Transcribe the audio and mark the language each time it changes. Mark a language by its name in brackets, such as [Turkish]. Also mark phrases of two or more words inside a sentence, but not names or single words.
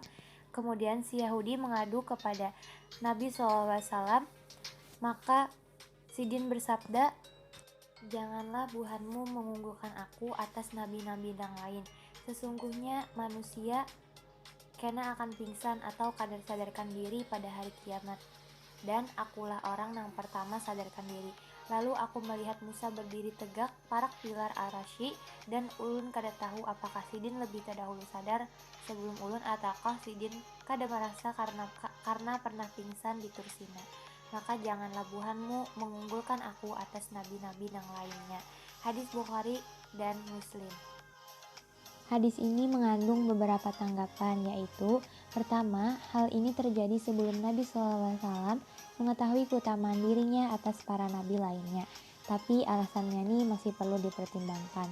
[Indonesian] Kemudian si Yahudi mengadu kepada Nabi SAW, maka Sidin bersabda, janganlah buhanmu mengunggulkan aku atas nabi-nabi yang lain. Sesungguhnya manusia kena akan pingsan atau kadar sadarkan diri pada hari kiamat. dan akulah orang yang pertama sadarkan diri. Lalu aku melihat Musa berdiri tegak parak pilar Ar-Rasy, dan ulun kada tahu apakah sidin lebih terdahulu sadar sebelum ulun ataukah sidin kada merasa karena pernah pingsan di Tursina. Maka janganlah buhanmu mengunggulkan aku atas nabi-nabi yang lainnya. Hadis Bukhari dan Muslim. Hadis ini mengandung beberapa tanggapan, yaitu pertama, hal ini terjadi sebelum Nabi SAW mengetahui keutamaan dirinya atas para nabi lainnya, tapi alasannya ini masih perlu dipertimbangkan.